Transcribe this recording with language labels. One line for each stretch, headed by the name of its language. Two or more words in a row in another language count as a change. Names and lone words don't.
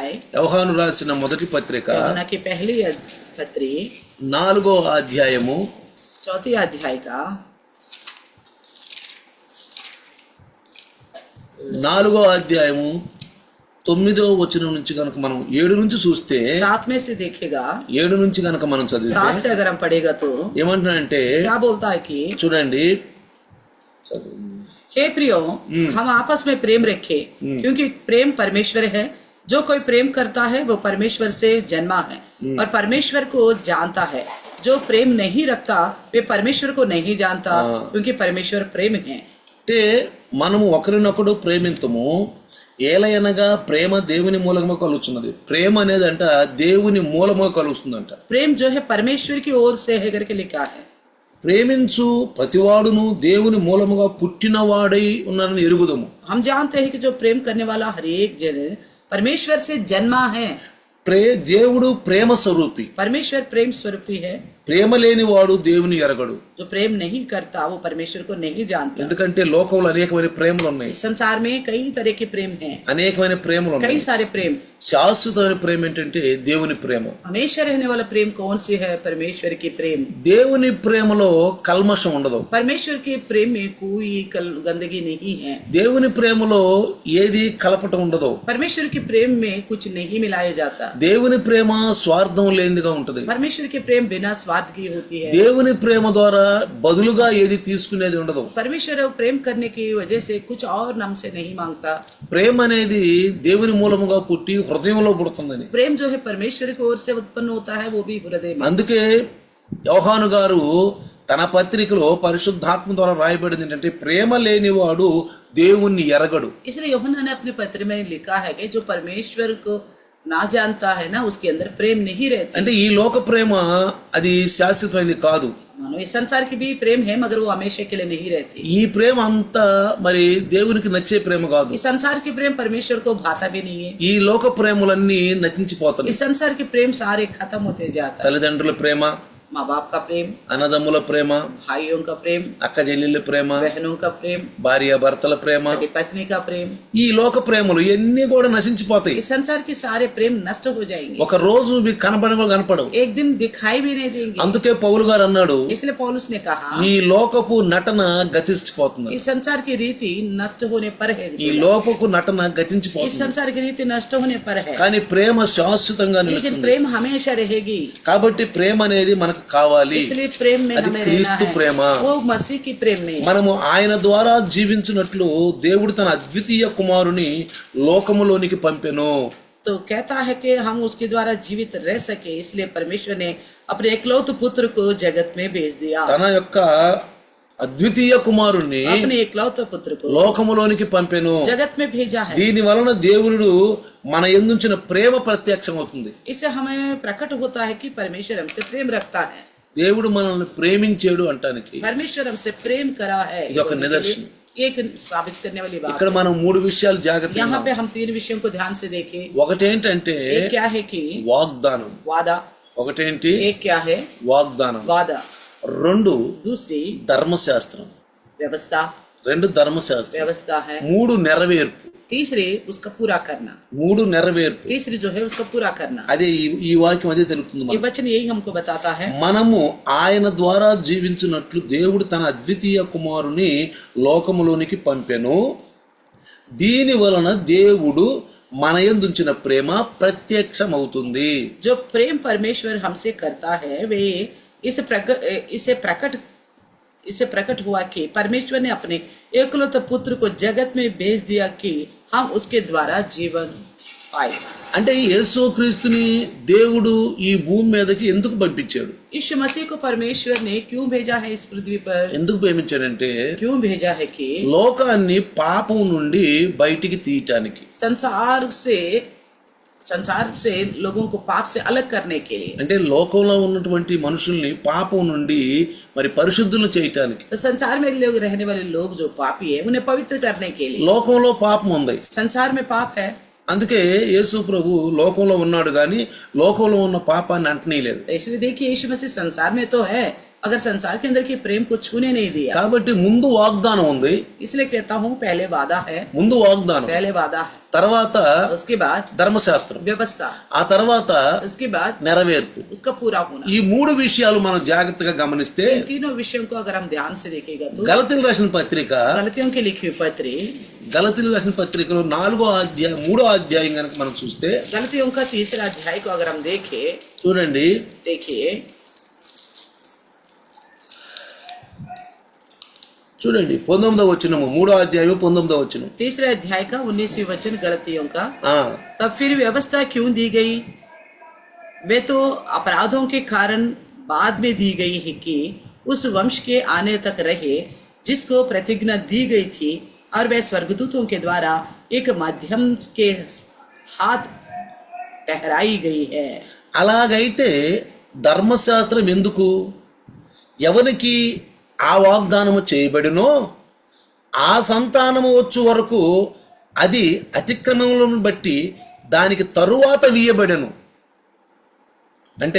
Telugu: యోహాను రాసిన మొదటి పత్రిక
Hindi: यूहन्ना की पहली पत्री
Telugu: 4వ అధ్యాయము
Hindi: 4 अध्याय का
Telugu: 4వ అధ్యాయము 9వ వచనం నుంచి కనుక మనం 7 నుంచి చూస్తే,
Hindi: 7 में से देखेगा,
Telugu: 7 నుంచి కనుక మనం 7 చదివితే
Hindi: से अगर हम पढ़ेगा तो
Telugu: ఏమంటున్నాడంటే,
Hindi: क्या बोलता है कि
Telugu: చూడండి,
Hindi: हे प्रियो हम आपस में प्रेम रखें क्योंकि प्रेम परमेश्वर है. जो कोई प्रेम करता है वो परमेश्वर से जन्मा है और परमेश्वर को जानता है. जो प्रेम नहीं रखता वे परमेश्वर को नहीं जानता क्योंकि परमेश्वर प्रेम है.
Telugu: అంటే మనము ఒకరినొకడు ప్రేమింతము, ఏలయనగా ప్రేమ దేవుని మూలముగా కలుగుతున్నది. ప్రేమ అనేది అంట దేవుని మూలముగా కలుగుతుందంట.
Hindi: प्रेम जो है परमेश्वर की ओर से है करके लिखा है.
Telugu: ప్రేమించు ప్రతివాడును దేవుని మూలముగా పుట్టినవాడై ఉన్నారని ఎరుగుదము.
Hindi: हम जानते हैं कि जो प्रेम करने वाला हर एक जन परमेश्वर से जन्मा है.
Telugu: దేవుడు ప్రేమ స్వరూపి.
Hindi: परमेश्वर प्रेम स्वरूपी है.
Telugu: ప్రేమ లేనివాడు దేవుని ఎరగడు.
Hindi: जो प्रेम नहीं करता वो परमेश्वर को नहीं जानता.
Telugu: ఎందుకంటే లోకంలో అనేకమైన ప్రేమలు ఉన్నాయి,
Hindi: इस संसार में कई तरह के प्रेम हैं,
Telugu: అనేకమైన ప్రేమలు
Hindi: कई
Telugu: ఉన్నాయి.
Hindi: सारे प्रेम.
Telugu: శాశ్వతమైన ప్రేమ ఏంటంటే దేవుని ప్రేమ.
Hindi: हमेशा रहने वाला प्रेम कौन सी है? परमेश्वर की प्रेम.
Telugu: దేవుని ప్రేమలో కల్మషం ఉండదు.
Hindi: परमेश्वर के प्रेम में कोई गंदगी नहीं है.
Telugu: దేవుని ప్రేమలో ఏది కలపటం ఉండదు.
Hindi: परमेश्वर के प्रेम में कुछ नहीं मिलाया जाता.
Telugu: దేవుని ప్రేమ స్వార్థం లేనిదిగా ఉంటది.
Hindi: परमेश्वर की प्रेम बिना स्वार्थ की होती है.
Telugu: దేవుని ప్రేమ ద్వారా బదులుగా ఏది తీసుకునేది ఉండదు.
Hindi: परमेश्वर प्रेम करने की वजह से कुछ और हमसे नहीं मांगता.
Telugu: ప్రేమ అనేది దేవుని మూలముగా పుట్టి హృదయంలో పుడుతుందని.
Hindi: प्रेम जो है परमेश्वर की ओर से उत्पन्न होता है वो भी हृदय में.
Telugu: అందుకే యోహాను గారు తన పత్రికలో పరిశుద్ధాత్మ ద్వారా రాయబడింది ఏంటంటే, ప్రేమ లేనివాడు దేవుణ్ణి ఎరగడు.
Hindi: इसलिए यूहन्ना ने अपने पत्र में लिखा है कि जो परमेश्वर को ना जानता है ना उसके अंदर प्रेम नहीं रहता.
Telugu: అంటే ఈ లోక ప్రేమ అది శాశ్వతమైనది కాదు.
Hindi: मानो इस संसार की भी प्रेम है मगर वो हमेशा के लिए नहीं रहती.
Telugu: ఈ ప్రేమ అంతా మరి దేవునికి నచ్చే ప్రేమ కాదు.
Hindi: इस संसार की प्रेम परमेश्वर को भाता भी नहीं है.
Telugu: ఈ లోక ప్రేమలన్నీ నశించిపోతాయి.
Hindi: इस संसार के प्रेम सारे खत्म होते जाता है.
Telugu: తల్లిదండ్రుల ప్రేమ,
Hindi: माँ बाप का प्रेम,
Telugu: అన్నదమ్ముల ప్రేమ,
Hindi: भाइयों का प्रेम,
Telugu: అక్క చెల్లెళ్ళ ప్రేమ,
Hindi: बहनों का प्रेम,
Telugu: భార్య భర్తల ప్రేమ,
Hindi: पति पत्नी का प्रेम,
Telugu: ఈ లోక ప్రేమలు ఇవన్నీ కూడా నశించిపోతాయి.
Hindi: इस संसार के सारे प्रेम नष्ट हो जाएंगे,
Telugu: ఒక రోజు ఇవి కనపడవు.
Hindi: एक दिन दिखाई भी नहीं देंगे.
Telugu: అందుకే పౌలు గారు అన్నాడు,
Hindi: इसलिए पौलुस ने कहा
Telugu: ఈ లోకపు నటన గతించిపోతుంది.
Hindi: इस संसार की रीति नष्ट होने पर है.
Telugu: ఈ లోకపు నటన
Hindi: इस
Telugu: గతించిపోతుంది,
Hindi: संसार की रीति नष्ट होने पर है,
Telugu: కానీ ప్రేమ శాశ్వతంగా
Hindi: लेकिन
Telugu: నిలుస్తుంది.
Hindi: प्रेम हमेशा रहेगी.
Telugu: కాబట్టి ప్రేమ అనేది మనకు కావాలి.
Hindi: इसलिए प्रेम में
Telugu: అది
Hindi: हमें
Telugu: క్రీస్తు
Hindi: रहना
Telugu: ప్రేమ.
Hindi: है, वो मसीह की प्रेम में.
Telugu: మనము ఆయన ద్వారా జీవించినట్లు దేవుడు తన అద్వితీయ కుమారుని లోకములోనికి పంపెను.
Hindi: तो कहता है कि हम उसके द्वारा जीवित रह सके, इसलिए परमेश्वर ने अपने एकलौते पुत्र को जगत में भेज दिया.
Telugu: తన యొక్క అద్వితీయ కుమారుణ్ణి
Hindi: अपने एकलौते पुत्र को
Telugu: లోకములోనికి పంపెను.
Hindi: जगत में भेजा है.
Telugu: దీని వలన దేవుడు మన యందుంచిన ప్రేమ ప్రత్యక్షం అవుతుంది.
Hindi: इससे हमें प्रकट होता है कि परमेश्वर हमसे प्रेम रखता है.
Telugu: దేవుడు మనల్ని ప్రేమించాడు అంటానికి
Hindi: परमेश्वर हमसे प्रेम करा है,
Telugu: ఇది ఒక నిదర్శనం.
Hindi: एक साबित करने वाली बात.
Telugu: ఇక్కడ మనం మూడు విషయాలు జాగ్రత్తగా
Hindi: यहाँ पे हम 3 विषयों को ध्यान से देखें.
Telugu: ఒకటేంటంటే
Hindi: एक क्या है कि
Telugu: వాగ్దానం.
Hindi: वादा.
Telugu: ఒకటేంటి
Hindi: एक क्या है
Telugu: వాగ్దానం.
Hindi: वादा.
Telugu: రెండు
Hindi: दूसरी
Telugu: ధర్మశాస్త్రం.
Hindi: व्यवस्था.
Telugu: రెండు ధర్మశాస్త్రం.
Hindi: व्यवस्था है.
Telugu: మూడు నెరవేర్పు.
Hindi: तीसरी उसका पूरा करना.
Telugu: మూడు నెరవేర్పు.
Hindi: तीसरी जो है उसका पूरा करना.
Telugu: అదే ఈ వాక్యం అదే తెలుపుతుంది
Hindi: ये
Telugu: మనకు.
Hindi: वचन यही हमको बताता है.
Telugu: మనము ఆయన ద్వారా జీవించినట్లు దేవుడు తన అద్వితీయ కుమారుని లోకములోనికి పంపెను. దీని వలన దేవుడు మన యందుంచిన ప్రేమ ప్రత్యక్షమవుతుంది.
Hindi: जो प्रेम परमेश्वर हमसे करता है वे इसे प्रकट हुआ कि परमेश्वर ने अपने एकलौते पुत्र को जगत में भेज दिया कि हम उसके द्वारा जीवन पाए.
Telugu: అంటే యేసుక్రీస్తుని దేవుడు ఈ భూమి మీదకి ఎందుకు పంపించాడు?
Hindi: यीशु मसीह को परमेश्वर ने क्यों भेजा है इस पृथ्वी पर?
Telugu: ఎందుకు పంపించాడంటే
Hindi: क्यों भेजा है कि
Telugu: లోకాన్ని పాపం నుండి బయటికి తీయటానికి.
Hindi: संसार से लोगों को पाप से अलग करने के लिए.
Telugu: అంటే లోకంలో ఉన్నటువంటి మనుషుల్ని పాపం నుండి మరి పరిశుద్ధులు చేయటానికి.
Hindi: तो संसार में लोग रहने वाले लोग जो पापी है उन्हें पवित्र करने के लिए.
Telugu: లోకంలో పాపం ఉంది,
Hindi: संसार में पाप है.
Telugu: అందుకే యేసు ప్రభు లోకంలో ఉన్నాడు కానీ లోకంలో ఉన్న పాపాన్ని అంటనీయలేదు.
Hindi: इसलिए देखिए यीशु मसीह संसार में तो है, अगर संसार के अंदर के प्रेम को छूने नहीं दिया.
Telugu: కాబట్టి ముందు వాగ్దానం ఉంది.
Hindi: इसलिए कहता हूँ पहले वादा है.
Telugu: ముందు వాగ్దానం,
Hindi: पहले वादा है,
Telugu: తర్వాత
Hindi: उसके बाद
Telugu: ధర్మశాస్త్రం,
Hindi: व्यवस्था,
Telugu: ఆ తర్వాత
Hindi: उसके बाद
Telugu: నెరవేర్పు.
Hindi: उसका पूरा होना.
Telugu: ఈ మూడు విషయాలు మనం జాగ్రత్తగా గమనిస్తే
Hindi: इन तीनों विषयों को अगर हम ध्यान से देखेगा तो
Telugu: గలతీయులకు రాసిన పత్రిక
Hindi: गलतियों की लिखी हुई पत्री,
Telugu: గలతీయులకు రాసిన పత్రికలో 3వ అధ్యాయం కనుక మనం చూస్తే
Hindi: गलतियों का 3रा अध्याय को अगर हम देखें,
Telugu: చూడండి,
Hindi: देखिए
Telugu: చూడండి 19వ వచనము, 3వ అధ్యాయం 19వ వచనం.
Hindi: 3रे अध्याय का 19वीं वचन गलतियों का.
Telugu: ఆ
Hindi: तब फिर व्यवस्था क्यों दी गई? वे तो अपराधों के कारण बाद में दी गई है कि उस वंश के आने तक रहे जिसको प्रतिज्ञा दी गई थी, और वह स्वर्गदूतों के द्वारा एक माध्यम के हाथ ठहराई गई है.
Telugu: అలాగైతే ధర్మశాస్త్రం ఎందుకు? ఎవరికి ఆ వాగ్దానము చేయబడినో ఆ సంతానము వచ్చు వరకు అది అతిక్రమములను బట్టి దానికి తరువాత వీయబడెను. అంటే